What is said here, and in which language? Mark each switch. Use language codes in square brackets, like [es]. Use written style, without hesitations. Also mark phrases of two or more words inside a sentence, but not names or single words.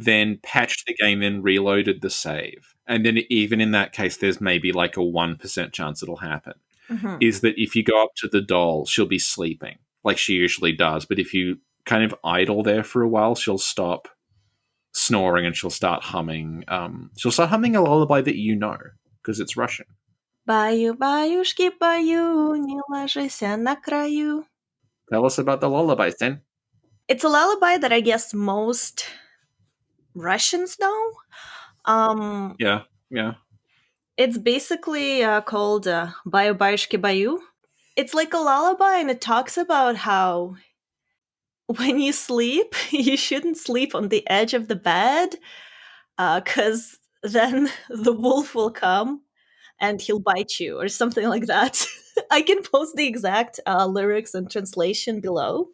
[en] then patched the game, then reloaded the save. And then even in that case, there's maybe like a 1% chance it'll happen. Hmm. Is that if you go up to the doll, she'll be sleeping, like she usually does. But if you kind of idle there for a while, she'll stop snoring and she'll start humming. She'll start humming a lullaby that you know because it's Russian. [ru] Баю, баюшки, баю, не ложися на краю. [en] Tell us about the lullaby, then. It's a lullaby that I guess most Russians know. Um, Yeah, yeah. it's basically called [ru] "Баю, баюшки, баю." [en] It's like a lullaby, and it talks about how when you sleep, you shouldn't sleep on the edge of the bed, because then the wolf will come and he'll bite you, or something like that. I can post the exact lyrics and translation below.